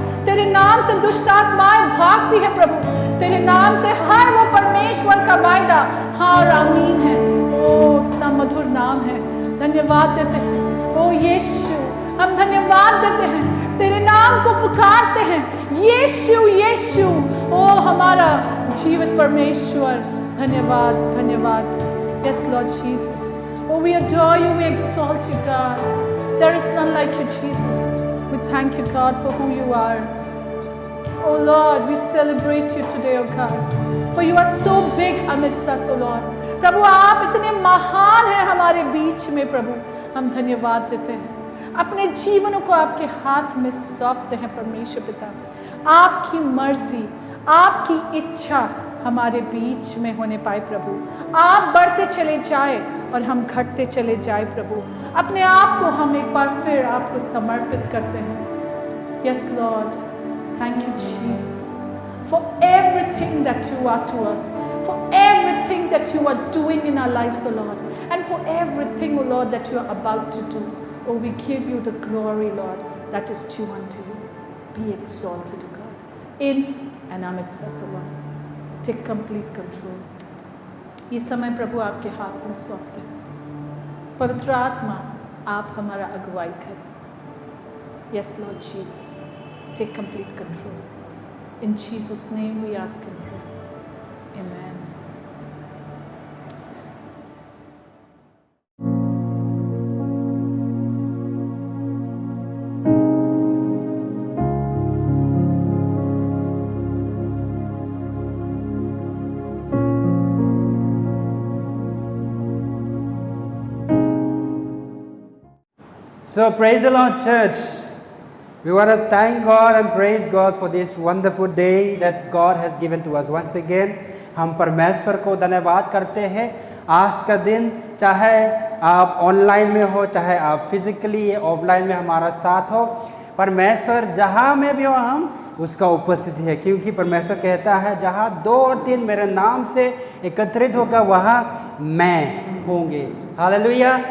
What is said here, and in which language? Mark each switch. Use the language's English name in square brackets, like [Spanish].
[Hindi] तेरे नाम से दुष्ट आत्माएं भागती है प्रभु। तेरे नाम से हर वो परमेश्वर का वायदा हाँ और आमीन है। ओ इतना मधुर नाम है। धन्यवाद देते हैं ओ यीशु, हम धन्यवाद देते हैं। तेरे नाम को पुकारते हैं यीशु, यीशु ओ हमारा जीवित परमेश्वर। धन्यवाद, धन्यवाद। [English] Yes Lord Jesus, oh we adore you, we exalt you God. There is none like you Jesus. We thank you God for who you are. Oh Lord, we celebrate you today oh God, for you are so big amidst us oh Lord. [Hindi] प्रभु आप इतने महान हैं हमारे बीच में प्रभु। हम धन्यवाद देते हैं, अपने जीवनों को आपके हाथ में सौंपते हैं परमेश्वर पिता। आपकी मर्जी, आपकी इच्छा हमारे बीच में होने पाए प्रभु। आप बढ़ते चले जाए और हम घटते चले जाए प्रभु। अपने आप को हम एक बार फिर आपको समर्पित करते हैं। [English] Yes Lord, thank you Jesus for everything that you are to us, for everything that you are doing in our lives O Lord, and for everything O Lord that you are about to do. Oh, we give you the glory, Lord, that is due unto you. Be exalted, God, in and amidst us, Lord. Take complete control. [Hindi] ये समय प्रभु आपके हाथ में सौंपते हैं। पवित्र आत्मा आप हमारा अगुवाई करें। [English] Yes, Lord Jesus, take complete control. In Jesus' name we ask and pray. Amen. So praise the Lord, church. We want to thank God and praise God for this wonderful day that God has given to us. Once again, [Hindi] हम परमेश्वर को धन्यवाद करते हैं। आज का दिन चाहे आप ऑनलाइन में हो, चाहे आप फिजिकली ऑफलाइन में हमारा साथ हो, परमेश्वर जहाँ में भी हो हम उसका उपस्थिति है। क्योंकि परमेश्वर कहता है जहाँ 2 और 3 मेरे नाम से एकत्रित होगा वहाँ मैं होंगे। हालेलुया।